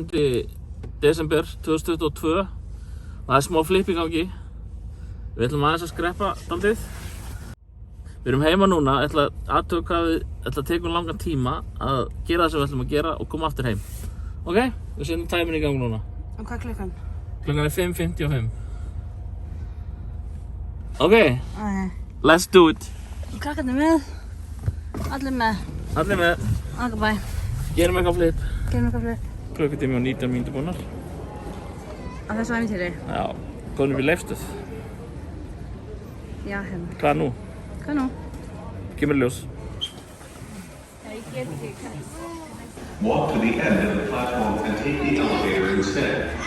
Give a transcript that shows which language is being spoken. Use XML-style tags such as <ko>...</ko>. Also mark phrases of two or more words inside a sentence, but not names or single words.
<is>desember 2022 og það er smá flip í gangi. Við ætlum aðeins að skreppa daldið. Við erum heima núna, ég ætla að taka langan tíma að gera það sem við ætlum að gera og koma aftur heim. Ok, við setjum tæminn í gang núna. Og hvað er klukkan? Klukkan er 5:55.</is> <en>Ok, let's do it.</en> <is>Krakkarnir með. Allir með. Allir með.</is> <en>Ok, bye.</en> <is>Gerum eitthvað flip. Gerum eitthvað flip. Klukkutími og 19 mínútur búnar. Á þessu ævintýri? Já, komum við Leifsstöð. Já, hérna. Hvað nú? Hvað nú? Kemur ljós. Ég get ekki.</is> <en>Walk to the end of the platform and take the elevator instead.</en>